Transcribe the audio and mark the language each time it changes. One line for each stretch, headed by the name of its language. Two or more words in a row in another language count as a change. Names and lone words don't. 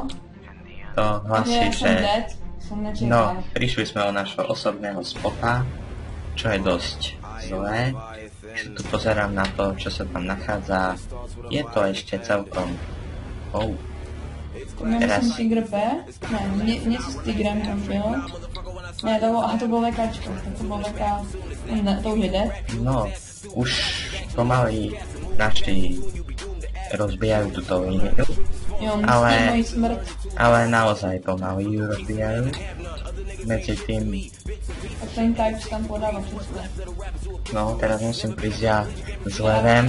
Czech: To hlasí, že...
Slovak: No, prišli sme o našho osobného spota, čo je dosť zlé. Tu pozerám na to, čo sa tam nachádza. Je to ešte celkom... Teraz... Tiger P?
Czech: Ne, něco s Tigrem tam bylo. Ne, to bylo VKčko, to bylo VK... Ne, to už jde. No,
Slovak: už pomaly naši rozbijajú túto líniu. Ale naozaj pomaly ju rozbijajú. Medzi tým... A ten type tam podáva všetko. No, teraz musím prísť ja s levem.